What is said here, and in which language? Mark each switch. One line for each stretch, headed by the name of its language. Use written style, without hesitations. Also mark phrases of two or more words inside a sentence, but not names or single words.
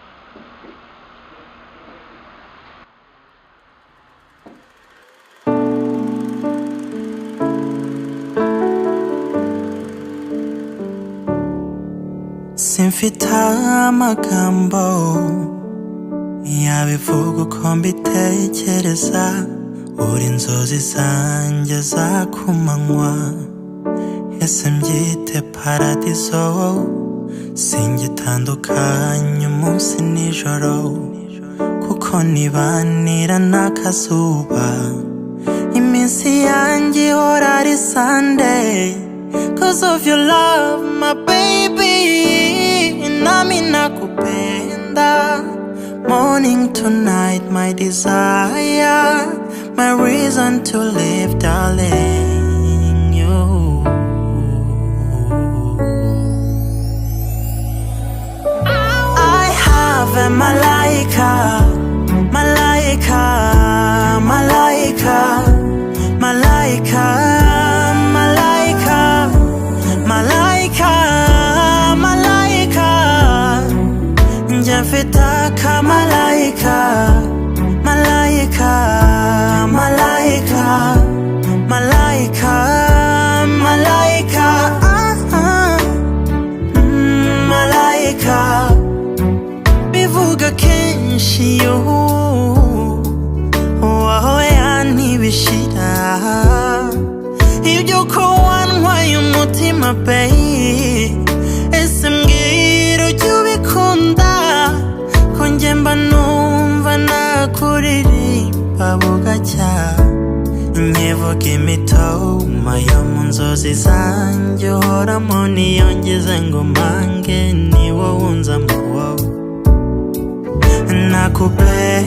Kinyarwanda: simfite amagambo yabivuga uko mbitekereza uri inzozi zanjye za kumanywa ese mbyite paradiso singitandukanye umunsi nijoro kuko nibanira n'akazuba iminsi yanjye ihora ari
English: Sunday cause of your love my baby
Swahili: nami nakupenda
English: morning to night my desire my reason to live darling you I have a
Swahili: malaika malaika malaika malaika malaika malaika malaika njafitaka malaika malaika malaika malaika malaika malaika bivuga kenshi yo wahoya ntibishira
Kinyarwanda: ibyo ko wantwaye umutima bae ese mbwira ujya ubikunda ko njye mba numva nakuririmba bugacya nkivuga imitoma yo mu nzozi zanjye uhoramo niyongeze ngo mpange ni wowe unzamo nakupenda